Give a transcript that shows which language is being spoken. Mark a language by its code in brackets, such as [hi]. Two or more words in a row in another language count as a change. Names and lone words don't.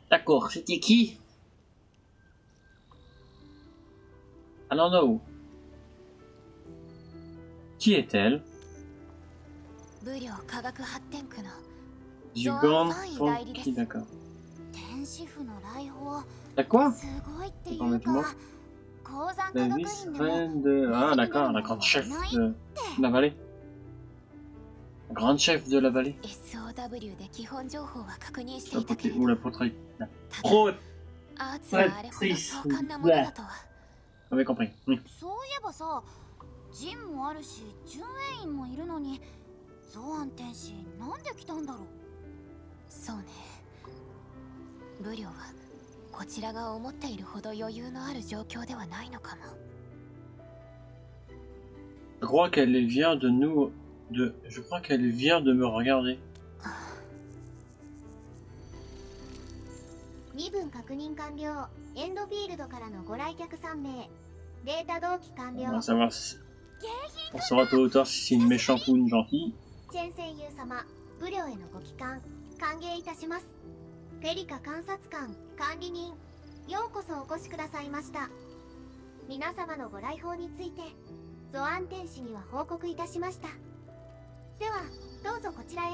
[fr] D'accord, c'était qui? [en] I don't know. [fr] Qui est-elle? [ja] 武量科学発展区の [fr] Jugan Fonky, d'accord. [ja] 天使府の来訪 [fr] T'as quoi? [ja] すごいってい [fr] Attends, [ja] う [fr] mets-moi. [ja] か鉱山科 [fr] La [ja] 学 [fr] vice [ja] 院でも [fr] reine de... Ah d'accord, la grande chef de la vallée. La grande chef de la vallée. [ja] SOW で基本情報は確認して [fr] La [ja] いたけれ [fr] ou [ja] ど [fr] la protectrice. [ja] ただ [fr] Pro... [ja] アーツがあれほど壮観なものだとは [fr] J'avais compris. Oui. [ja] そういえばさジンもあるし巡営員もいるのにゾアン天使なんで来たんだろうそうね武量はこちらが思っているほど余裕のある状況ではないのかも [fr] Je crois qu'elle vient de nous... Je crois qu'elle vient de me regarder. [ja] 身分確認完了。エンドフィールドからのご来客3名。データ同期完 [fr] On [ja] 了 [fr] va。savoir si... On saura tôt ou tard si c'est une méchante ou une gentille. [ja] チェン戦友様、武領へのご帰還、歓迎いたします。フェリカ監察官、管理人、ようこそお越しくださいました。皆様のご来訪について、ゾアン天使には報告いたしました。では、どうぞこちらへ。